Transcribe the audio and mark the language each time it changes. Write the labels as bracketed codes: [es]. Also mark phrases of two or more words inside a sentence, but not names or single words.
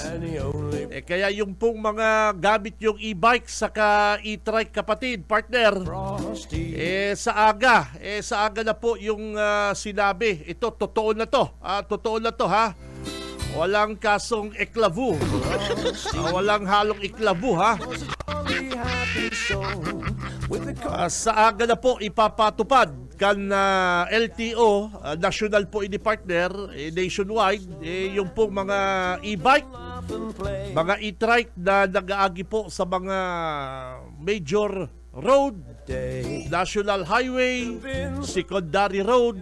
[tl] Kaya yung pong mga gamit yung e-bike saka e-trike kapatid, partner. Sa aga na po yung sinabi. Ito, totoo na to ha. Walang kasong eklavu. Walang halong eklavu ha. [bik] Sa aga na po ipapatupad kan LTO, national po ini partner, nationwide, yung pong mga e-bike, mga e-trike na nag-aagi po sa mga [en] major road, national highway, secondary road.